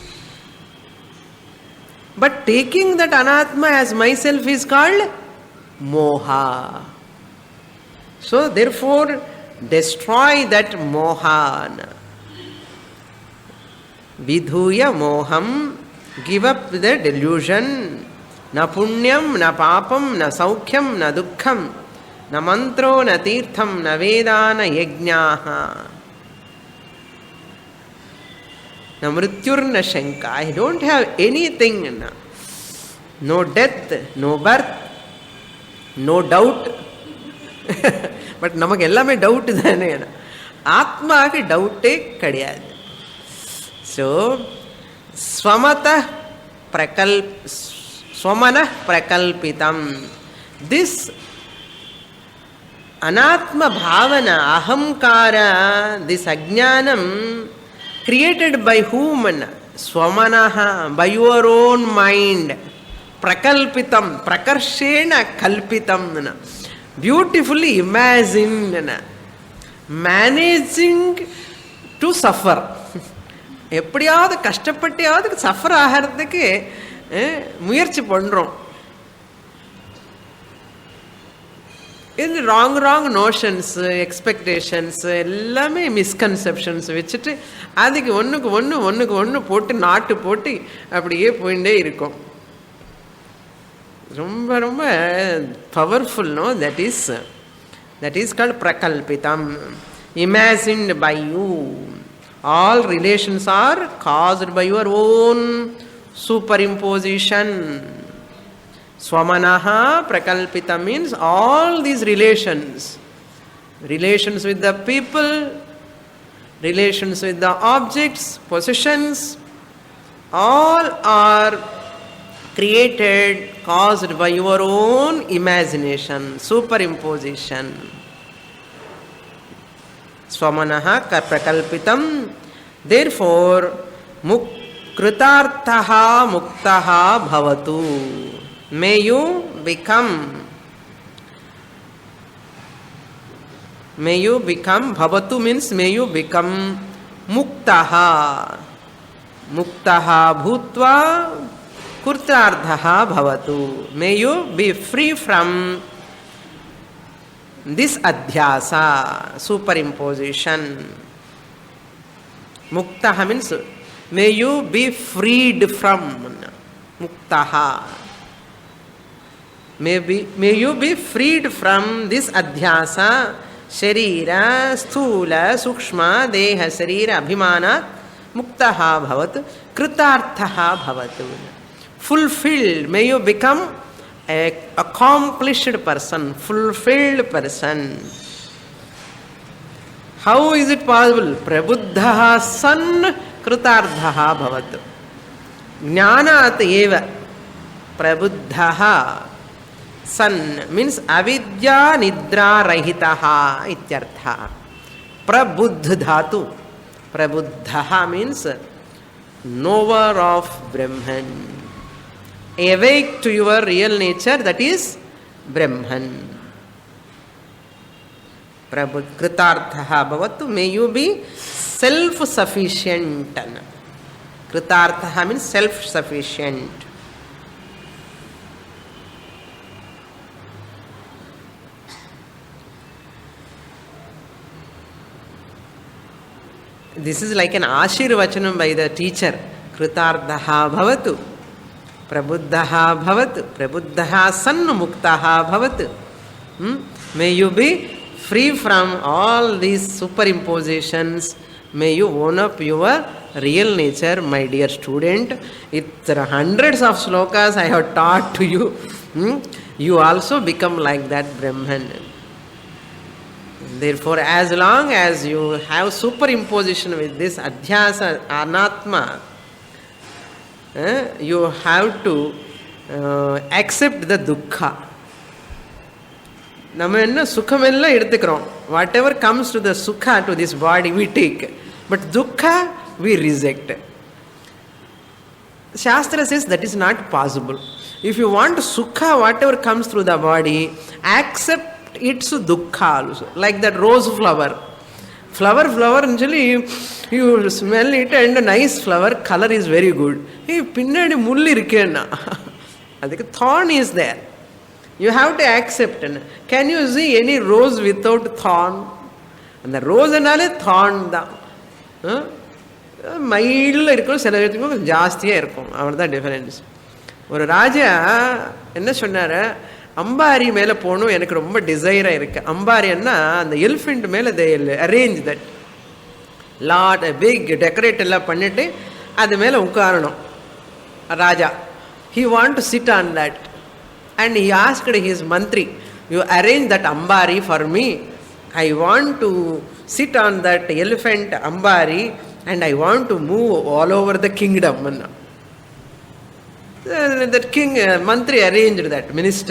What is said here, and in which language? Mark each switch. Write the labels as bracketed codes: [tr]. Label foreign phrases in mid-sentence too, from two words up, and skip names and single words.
[en] But taking that Anatma as myself is called Moha. So therefore, destroy that Moha. [sa] विधूय मोहम्. [en] Give up the delusion. [sa] न पुण्यं, न पापं, न सौख्यं, न दुःखं, न मन्त्रो, न तीर्थं, न वेदा, न यज्ञः, न मृत्युर्, न शङ्का. [en] I don't have anything. No death, no birth, no doubt. [ta] பட் நமக்கு எல்லாமே டவுட் தானே. ஆத்மாக்கு டவுட் கிடையாது. [sa] सो, स्वमत स्वमन प्रकल्पितम्. [en] This [sa] अनात्म भावना, अहंकार, [en] this ajnanam, created by whom? Swamanaha, by your own mind. [sa] प्रकल्पितम्, प्रकर्षेण कल्पितम्. [en] Beautifully imagined. Managing to suffer. [ta] எப்படியாவது கஷ்டப்பட்டியாவது சஃபர் ஆகிறதுக்கு முயற்சி பண்ணுறோம். இது [en] wrong notions, expectations [ta] எல்லாமே மிஸ்கன்செப்ஷன்ஸ் வச்சுட்டு அதுக்கு ஒன்றுக்கு ஒன்று போட்டு நாட்டு போட்டு அப்படியே போயிட்டே இருக்கும். ரொம்ப ரொம்ப பவர்ஃபுல். [en] நோ, that is called prakalpitam, imagined by you. All relations are caused by your own superimposition. [sa] स्वमनः प्रकल्पित [en] means all these relations with the people, relations with the objects, possessions, all are created, caused by your own imagination, superimposition. [sa] स्वमनः प्रकल्पितम्. देयरफोर, कृतार्थः मुक्तः भवतु. [en] May you become bhavatu means may you become muktaha. [sa] मुक्तः भूत्वा कृतार्थः भवतु. [en] May you be free from this adhyasa, superimposition. Muktaha means may you be freed from. [sa] मुक्तः. [en] May you be freed from this [sa] अध्यास, शरीर, स्थूल, सूक्ष्म, देह, शरीर, अभिमान, मुक्तः भवत्, कृतार्थः भवतु. [en] Fulfilled. May you become an accomplished person, fulfilled person. How is it possible? [sa] प्रबुद्धः सन् कृतार्थः भवत्. ज्ञानात् एव। प्रबुद्धः सन् मीन्स् अविद्या निद्रा रहितः इत्यर्थ. प्रबुद्ध धातु. [en] Prabuddhaha means knower of Brahman. Awake to your real nature, that is Brahman. [sa] कृतार्थः भवतु. [en] May you be self-sufficient. Kritarthaha means self-sufficient. This is like an ashirvachanam by the teacher. [sa] कृतार्थः भवतु। प्रबुद्धः भवतु. प्रबुद्धः सन् मुक्तः भवतु. [en] May you be free from all these superimpositions. May you own up your real nature, my dear student. There are hundreds of slokas I have taught to you. You also become like that Brahman. Therefore, as long as you have superimposition with this adhyasa, anatma, you have to accept the dukkha. [ta] நம்ம என்ன சுகமெல்லாம் எடுத்துக்கிறோம். [en] Whatever comes to the sukha, to this body, we take. But dukkha, we reject. Shastra says that is not possible. If you want sukha, whatever comes through the body, accept its dukkha also. Like that rose flower. Flower actually, you smell it and a nice flower, color is very good. [ta] ஹே, பின்னாடி முள்ளு இருக்கேன்னா. [en] Adukku thorn is there. You have to accept. Can you see any rose without thorn? And the rose enale thorn da. [ta] மைல்டில் இருக்கும், சில பேர்த்துக்கும் ஜாஸ்தியாக இருக்கும். அவ்வளோதான் டிஃபரன்ஸ். ஒரு ராஜா என்ன சொன்னார், அம்பாரி மேலே போகணும் எனக்கு ரொம்ப டிசைராக இருக்குது. அம்பாரின்னா அந்த எலிஃபெண்ட் மேலே [en] they arrange that lot big decorate [ta] எல்லாம் பண்ணிவிட்டு அது மேலே உட்காரணும் ராஜா. [en] he want to sit on that and he asked his mantri, you arrange that ambari for me. I want to sit on that elephant ambari and I want to move all over the kingdom. That king mantri arranged that, minister.